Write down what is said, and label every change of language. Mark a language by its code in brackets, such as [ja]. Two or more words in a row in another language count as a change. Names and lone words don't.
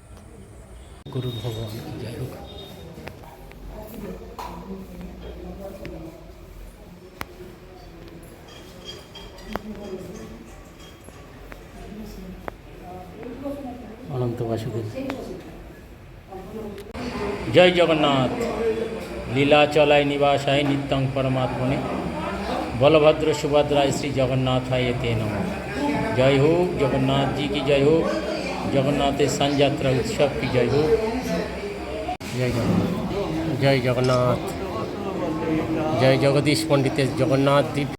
[bn] গুরু ভগবান জয় হোক। অনন্ত বাসুদেব। [sa] জয় জগন্নাথ। লীলাচলায় নিবাসায় নিত্যং পরমাত্মনে बलभद्र सुभद्रा श्री जगन्नाथाय ते नमः। [hi] जय हो जगन्नाथ जी की जय हो। जगन्नाथ सान यात्रा उत्सव की जय हो। जय जगन्नाथ जय जगन्नाथ। जय जगदीश पंडित जगन्नाथ दीप।